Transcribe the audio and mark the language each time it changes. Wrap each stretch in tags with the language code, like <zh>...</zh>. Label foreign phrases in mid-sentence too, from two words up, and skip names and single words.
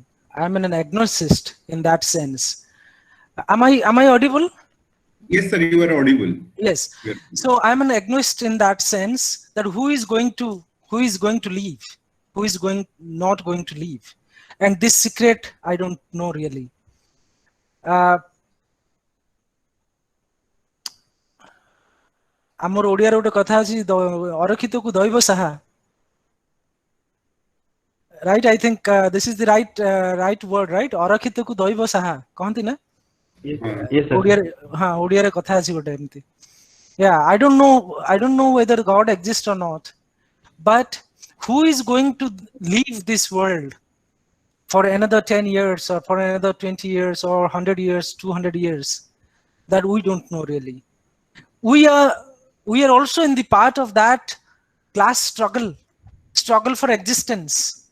<en>I'm an agnostic in that sense. Am I audible? Yes, sir, you are audible. Yes. So I'm an agnostic in that sense, that who is going to leave, who is not going to leave, and this secret I don't know really.</en> <or>ଆମର ଓଡ଼ିଆରେ ଗୋଟେ କଥା ଅଛି ଅରକ୍ଷିତକୁ ଦୈବ ସାହା.</or> <en>Right, I think this is the right word, right?</en> <or>ଅରକ୍ଷିତକୁ ଦୈବ ସାହା କହନ୍ତି ନା?</or> <en>Yes, sir.</en> <or>ଓଡ଼ିଆରେ କଥା ଅଛି ଗୋଟେ ଏମିତି.</or> <en>Yeah, I don't know whether God exists or not, but who is going to leave this world for another 10 years or for another 20 years or 100 years, 200 years? That we don't know really. We are also in the part of that class struggle for existence.</en>